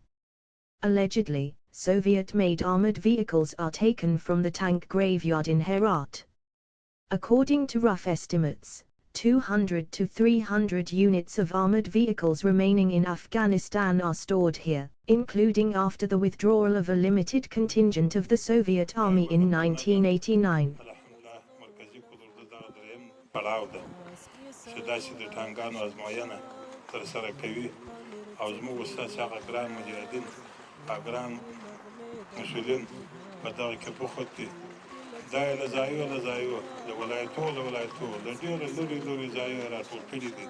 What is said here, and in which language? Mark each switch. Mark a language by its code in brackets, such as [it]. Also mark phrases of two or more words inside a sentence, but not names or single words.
[en] Allegedly, Soviet-made armored vehicles are taken from the tank graveyard in Herat. According to rough estimates, 200 to 300 units of armored vehicles remaining in Afghanistan are stored here, including after the withdrawal of a limited contingent of the Soviet Army in 1989. [ps] دا له ځایو د ولایتو د ډېرو لرې ځایو راټول کړي دي.